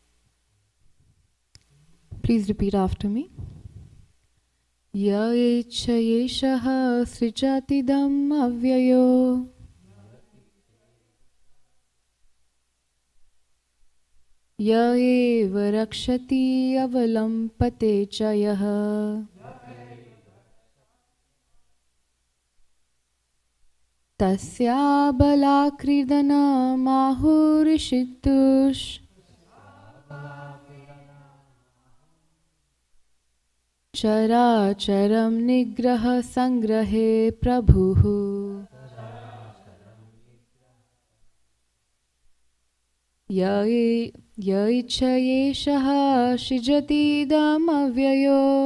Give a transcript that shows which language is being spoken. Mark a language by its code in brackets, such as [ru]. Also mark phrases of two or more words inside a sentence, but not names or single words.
[en] Please repeat after me. [sa] य इच्छ येषः सृजतीदम् अव्ययो य एव रक्षति अवलम्बते च यः तस्य बालक्रीडनम् आहुरीशितुः चराचरं निग्रह संग्रहे प्रभुः य इच्छयेषः सृजतीदमव्ययो